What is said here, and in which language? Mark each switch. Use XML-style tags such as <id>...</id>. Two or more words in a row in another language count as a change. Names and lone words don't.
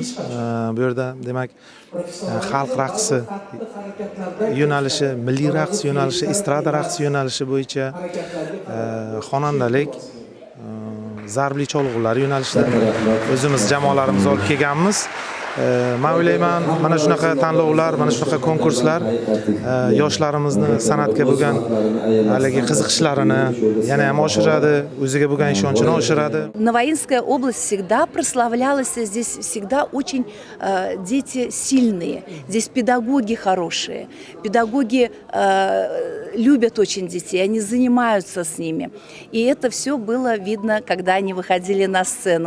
<uz>Bu yerda demak xalq raqsi yo'nalishi, milliy raqs yo'nalishi, estrada raqsi yo'nalishi bo'yicha xonandalik, zarbli cholg'ular yo'nalishida o'zimiz jamoalarimiz olib kelganmiz. Men o'ylayman, mana shunaqa tanlovlar, mana shunaqa konkurslar yoshlarimizni san'atga bo'lgan haligi qiziqishlarini yana ham oshiradi, o'ziga bo'lgan ishonchini oshiradi.</uz> <ru>Новоинская область всегда прославлялась, здесь всегда очень дети сильные, здесь педагоги хорошие, педагоги любят очень детей, они занимаются с ними. И это все было видно, когда они выходили на сцену.</ru>